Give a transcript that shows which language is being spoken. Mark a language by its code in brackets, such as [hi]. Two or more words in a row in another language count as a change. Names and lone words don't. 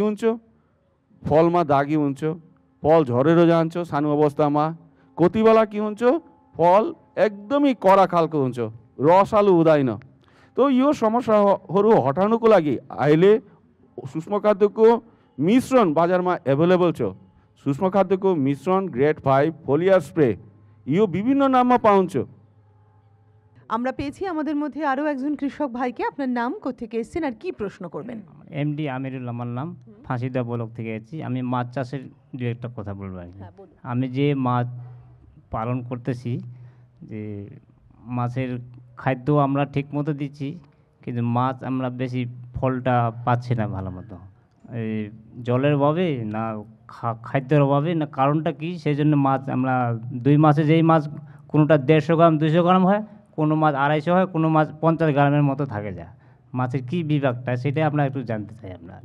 [ne] हुन्छ फलमा दागी हुन्छ फल झरेर जान्छ सानो अवस्थामा कति बेला के हुन्छ फल एकदमै कडा खालको हुन्छ रसालु हुँदैन तो यो समस्याहरू हटाउनको लागि अहिले सूक्ष्म खाद्यको मिश्रण बजारमा एभाइलेबल छ सूक्ष्म खाद्यको मिश्रण ग्रेड 5 [en] foliar spray [ne] यो विभिन्न नाममा पाउँछ [bn] আমরা পেয়েছি আমাদের মধ্যে আরো একজন কৃষক ভাইকে আপনার নাম কোত্থেকে এসেছেন আর কি প্রশ্ন করবেন এমডি আমিরুল আমার নাম ফাঁসিদা ব্লক থেকে এসেছি আমি মাছ চাষের দু একটা কথা বলবো আর কি। আমি যে মাছ পালন করতেছি যে মাছের খাদ্য আমরা ঠিক মতো দিচ্ছি কিন্তু মাছ আমরা বেশি ফলটা পাচ্ছি না ভালো মতো এই জলের অভাবে না খাদ্যের অভাবে না কারণটা কি সেই জন্য মাছ আমরা 2 মাসে যেই মাছ কোনোটা 150 গ্রাম 200 গ্রাম হয় কোনো মাছ 250 হয় কোনো মাছ 50 গ্রামের মতো থাকে যায় মাছের কি বিভাগটা সেটা আমরা একটু জানতে চাই আপনার